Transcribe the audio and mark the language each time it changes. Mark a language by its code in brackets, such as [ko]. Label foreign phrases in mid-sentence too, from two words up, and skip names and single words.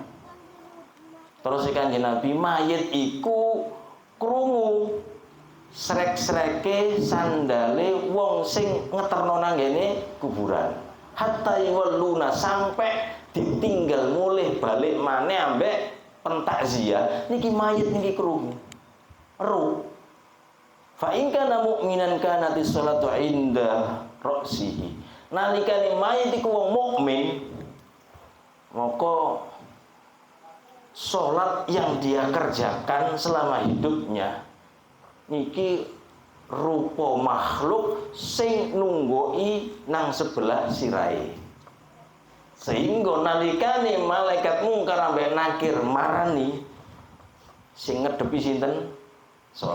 [jv] Terus Kanjeng Nabi, mayit iku krungu srek-sreke sandale wong sing ngeterno nang ngene kuburan. [ar] حتى يولون, [jv] sampai ditinggal mulih balik maneh ambek pentakziah niki mayit niki krungu. Ru. [ar] فإن كان مؤمنا كانت الصلاة عند رأسه. [jv] Nalikane mayit iku wong mukmin, [id] maka salat yang dia kerjakan selama hidupnya [jv] niki rupa makhluk sing nunggoki nang sebelah sirahe. Sehingga nalikane malaikat mungkar ambek nakir marani, sing ngedepi sinten?